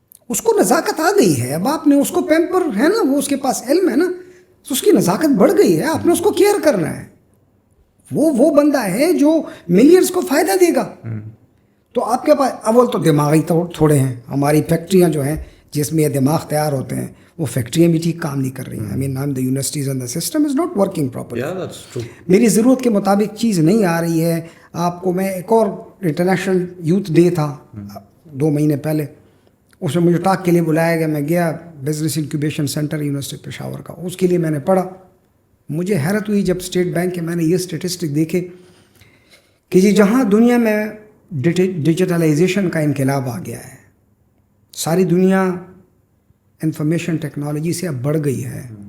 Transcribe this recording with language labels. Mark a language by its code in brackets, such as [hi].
[ur] اس کو نزاکت آ گئی ہے, اب آپ نے اس کو پیمپر ہے نا, وہ اس کے پاس علم ہے نا, تو اس کی نزاکت بڑھ گئی ہے, آپ نے اس کو کیئر کرنا ہے. وہ بندہ ہے جو ملینز کو فائدہ دے گا. تو آپ کے پاس اول تو دماغی تھوڑے ہیں, ہماری فیکٹریاں جو ہیں جس میں یہ دماغ تیار ہوتے ہیں وہ فیکٹریاں بھی ٹھیک کام نہیں کر رہی ہیں. [en] I mean the universities and the system is not working properly. [ur] میری ضرورت کے مطابق چیز نہیں آ رہی ہے. آپ کو میں ایک اور انٹرنیشنل یوتھ ڈے تھا 2 مہینے پہلے, اس میں مجھے ٹاک کے لیے بلایا گیا. میں گیا business incubation centre university Peshawar کا, اس کے لیے میں نے پڑھا. مجھے حیرت ہوئی جب اسٹیٹ بینک کے میں نے یہ اسٹیٹسٹک دیکھے کہ جی جہاں دنیا میں ڈیجیٹلائزیشن کا انقلاب آ گیا ہے, ساری دنیا انفارمیشن ٹیکنالوجی سے اب بڑھ گئی ہے.